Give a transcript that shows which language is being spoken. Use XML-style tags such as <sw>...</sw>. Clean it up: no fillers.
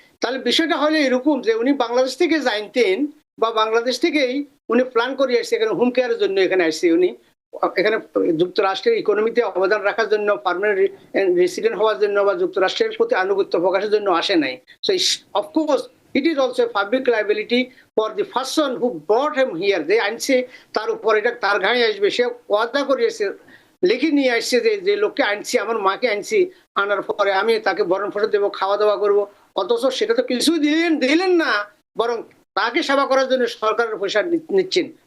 <bn>তাহলে বিষয়টা হলো এরকম যে উনি বাংলাদেশ থেকে জানতেন বা বাংলাদেশ থেকেই উনি প্ল্যান করে আসছে এখানে হোম কেয়ারের জন্য, এখানে আসছে উনি এখানে যুক্তরাষ্ট্রের ইকোনমিতে অবদান রাখার জন্য, পার্মানেন্ট রেসিডেন্ট হওয়ার জন্য বা যুক্তরাষ্ট্রের প্রতি আনুগত্য প্রকাশের জন্য আসে নাই। So of course</bn> <en>It is also a public liability for the person who brought him here.</en> <bn>যে আনছে তার উপর এটা তার ঘাড়ে আসবে, সে ওয়াদা করিয়েছে, লিখে নিয়ে আসছে যে লোককে আনছি, আমার মাকে আনছি, আনার পরে আমি তাকে ভরণ পোষণ দেবো, খাওয়া দাওয়া করবো, অথচ সেটা তো কিছুই দিলেন না, বরং তাকে সেবা করার জন্য সরকারের পয়সা নিচ্ছেন।</bn>